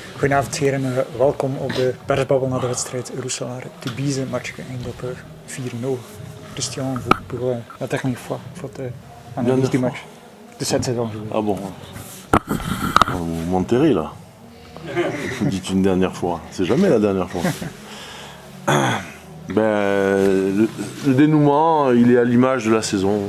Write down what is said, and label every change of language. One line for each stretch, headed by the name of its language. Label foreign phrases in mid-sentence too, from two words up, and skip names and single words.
Dutch: Goedenavond heren, welkom op de persbabbel na de wedstrijd Roeselare Tubize, match geëindigd op 4-0.
French: Christian, la dernière fois, votre analyse du match de cette saison. Ah bon, vous m'enterrez là. Vous dites une dernière fois, c'est jamais la dernière fois. Le dénouement, il est à l'image de la saison.